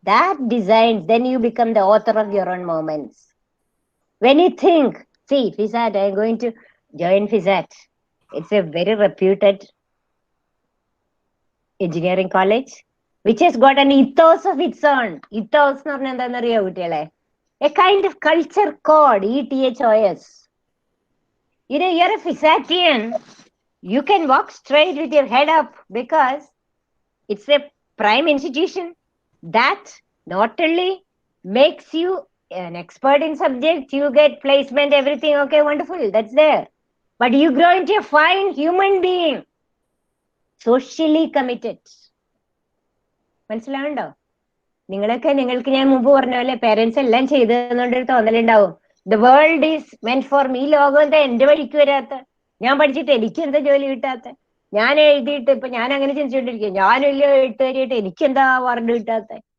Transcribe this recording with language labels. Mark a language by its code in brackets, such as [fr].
[en] That designs, then you become the author of your own moments. When you think, see, FISAT, I am going to join FISAT. It's a very reputed engineering college, which has got an ethos of its own. [ml] Ethos എന്ന് പറഞ്ഞാൽ എന്താണെന്നറിയോ കുട്ടികളെ? [en] A kind of culture code, ETHOS. You're a FISATian. You can walk straight with your head up because it's a prime institution that not only makes you an expert in subject, you get placement, everything, okay, wonderful, that's there. But you grow into a fine human being, socially committed. [ml] മനസ്സിലാവുണ്ടോ? നിങ്ങൾക്ക് ഞാൻ മുമ്പ് പറഞ്ഞ പോലെ parents എല്ലാം ചെയ്തതെന്നുകൊണ്ടൊരു തോന്നലുണ്ടാവും, [en] The world is meant for me. [ml] ലോകം എന്താ എന്റെ വഴിക്ക് വരാത്ത? ഞാൻ പഠിച്ചിട്ട് എനിക്ക് എന്താ ജോലി കിട്ടാത്ത? ഞാൻ എഴുതിയിട്ട് ഇപ്പൊ ഞാൻ അങ്ങനെ ചിന്തിച്ചുകൊണ്ടിരിക്കുക, ഞാനല്ലോ എഴുത്തുകാരിയായിട്ട് എനിക്കെന്താ അവാർഡ് കിട്ടാത്ത?